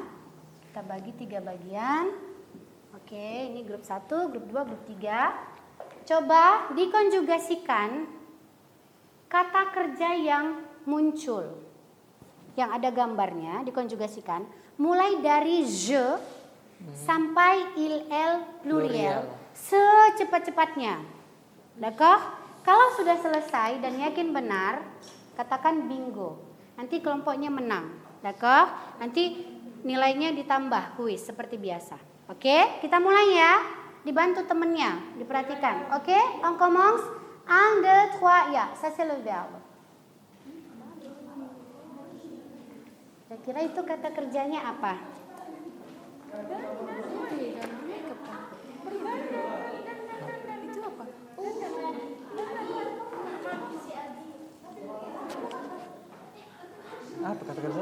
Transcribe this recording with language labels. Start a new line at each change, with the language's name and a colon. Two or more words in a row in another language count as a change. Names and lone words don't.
Indonesian: Kita bagi 3 bagian. Oke, ini grup 1, grup 2, grup 3. Coba dikonjugasikan kata kerja yang muncul. Yang ada gambarnya dikonjugasikan. Mulai dari je sampai il, el, pluriel. Secepat-cepatnya. D'accord? Kalau sudah selesai dan yakin benar, katakan bingo. Nanti kelompoknya menang.
French: D'accord?
Indonesian: Nanti nilainya ditambah kuis seperti biasa. Oke, kita mulai ya. Dibantu temennya, diperhatikan. Oke,
French: on commence. 1, 2, 3. Ya, ça c'est le verbe.
Indonesian: Kira-kira itu kata kerjanya apa? Itu apa? Apa kata kerja?